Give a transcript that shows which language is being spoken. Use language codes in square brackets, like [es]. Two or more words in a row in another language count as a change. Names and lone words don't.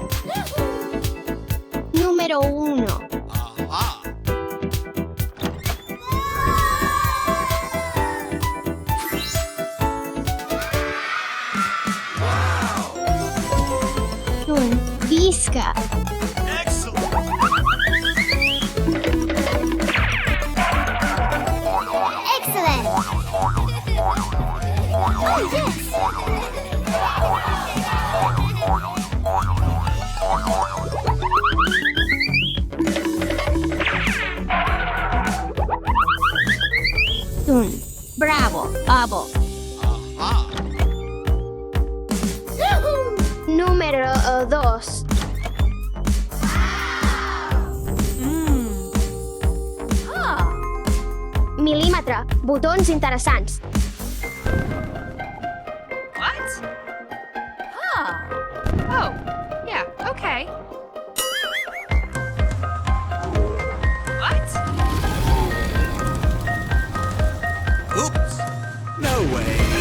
[ca] Número 1. Visca. [en] Excellent. Oh, yes. Bravo, Abo. [ca] Número 2. Mil·límetre. Botons interessants. [en] What? Oh, yeah, okay. What? Oops. No way.